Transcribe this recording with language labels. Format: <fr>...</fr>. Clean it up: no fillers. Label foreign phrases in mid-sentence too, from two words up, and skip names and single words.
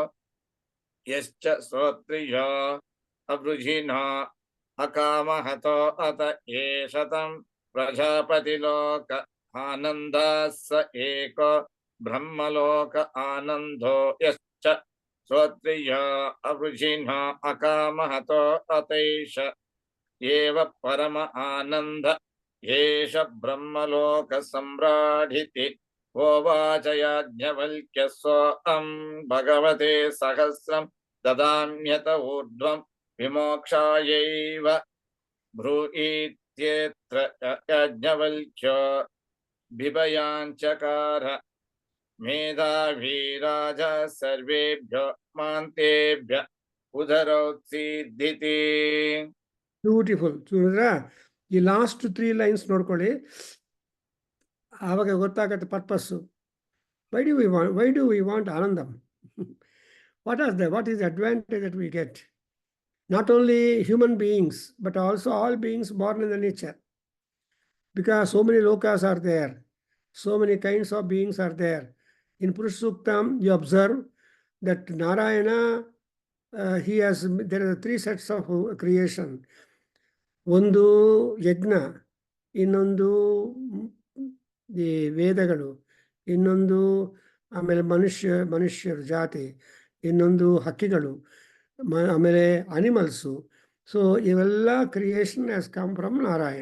<sa>ಯಶ್ಚ ಶ್ರೋತ್ರಿಯೋ ಅವೃಜಿನೋ ಅಕಾಮಹತೋ ಅತ ಏಷತಂ ಪ್ರಜಾಪತಿ ಲೋಕ ಆನಂದ ಸ ಏಕೋ ಬ್ರಹ್ಮಲೋಕ ಆನಂದೋ ಯಶ್ಚ ಶ್ರೋತ್ರಿಯ ಅವೃಜಿನ ಅಕಾಮಹತೋ ಅತೈಷ ಏವ ಪರಮ ಆನಂದ ಏಷ ಬ್ರಹ್ಮಲೋಕ ಸಮ್ರಾಢಿತಿ ಹೋವಾಚ ಯಾಜ್ಞವಲ್ಕ್ಯ ಸ್ವಂ ಭಗವತೆ ಸಹಸ್ರಂ ದದಾಮ್ಯತ ಊರ್ಧ್ವಂ ವಿಮೋಕ್ಷಾಯೈವ ಬ್ರೂಯೀತ್ಯೇತ್ರ ಯಾಜ್ಞವಲ್ಕ್ಯೋ ಬಿಭಯಾಂಚಕಾರ ಮೇಧಾವಿ ರಾಜ ಸರ್ವೇಭ್ಯೋ ಮಾಂತೇಭ್ಯ ಉದರೌತ್ಸಿದ್ಧಿತಿ.</sa> <en>ಬ್ಯೂಟಿಫುಲ್.</en> <kn>చూడరా, ಈ</kn> <en>last 3 lines</en> <kn>ನೋಡ್ಕೊಳ್ಳಿ, ಆವಾಗ ಗೊತ್ತಾಗತ್ತೆ ಪರ್ಪಸ್ಸು.</kn> <en>Why do we want ಆನಂದಂ? what is the advantage that we get? Not only human beings, but also all beings born in the nature. Because so many lokas are there, so many kinds of beings are there. In Purush Suktam, you observe that Narayana, there are 3 sets of creation.</en> <kn>ಒಂದು ಯಜ್ಞ, ಇನ್ನೊಂದು ಈ ವೇದಗಳು, ಇನ್ನೊಂದು ಆಮೇಲೆ ಮನುಷ್ಯರ ಜಾತಿ, ಇನ್ನೊಂದು ಹಕ್ಕಿಗಳು, ಆಮೇಲೆ ಅನಿಮಲ್ಸು.</kn> <en>ಸೊ ಇವೆಲ್ಲ creation has come from Narayana.</en>